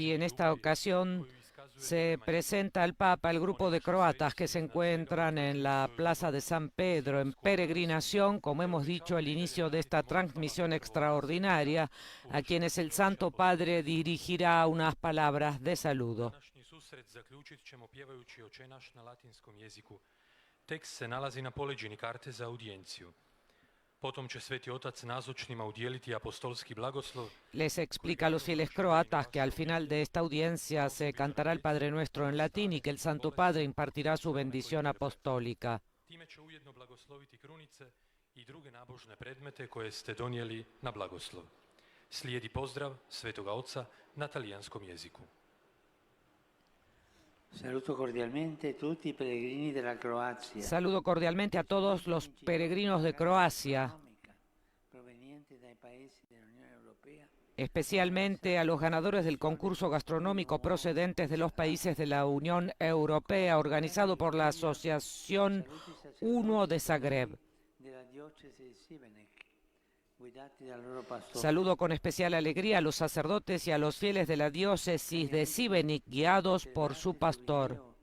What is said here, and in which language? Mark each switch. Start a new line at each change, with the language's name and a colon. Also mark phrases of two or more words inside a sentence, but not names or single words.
Spanish: Y en esta ocasión se presenta al Papa el grupo de croatas que se encuentran en la Plaza de San Pedro en peregrinación, como hemos dicho al inicio de esta transmisión extraordinaria, a quienes el Santo Padre dirigirá unas palabras de saludo.
Croatian: Današnji susret zaključit ćemo pjevajući Oče naš na latinskom jeziku. Tekst se nalazi na poleđini karte za audijenciju. Potom će Sveti Otac nazočnima udijeliti apostolski blagoslov.
Spanish: Les explica a los fieles croatas que al final de esta audiencia se cantará el Padre Nuestro en latín y que el Santo Padre impartirá su bendición apostólica.
Croatian: Time će ujedno blagosloviti krunice i druge nabožne predmete koje ste donijeli na blagoslov. Slijedi pozdrav Svetoga Oca na talijanskom jeziku.
Italian: Saluto cordialmente tutti i pellegrini della Croazia.
Spanish: Saludo cordialmente a todos los peregrinos de Croacia,
Italian: Provenienti dai paesi dell'Unione Europea
Spanish: especialmente a los ganadores del concurso gastronómico procedentes de los países de la Unión Europea, organizado por la Asociación 1 de Zagreb. Saludo con especial alegría a los sacerdotes y a los fieles de la diócesis de Šibenik, guiados por su pastor.